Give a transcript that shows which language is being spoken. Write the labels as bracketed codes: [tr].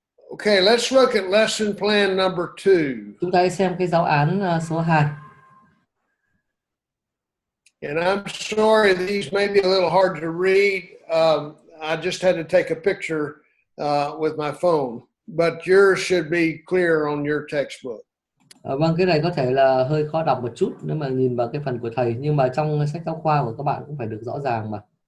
[en] Okay, let's look at lesson plan number 2. [vi] Chúng ta hãy xem cái giáo án số 2. [en] And I'm sorry, these may be a little hard to read. I just had to take a picture with my phone, but yours should be clear on your textbook. [vi] Vâng, cái này có thể là hơi khó đọc một chút nếu mà nhìn vào cái phần của thầy, nhưng mà trong sách giáo khoa của các bạn cũng phải được rõ ràng mà.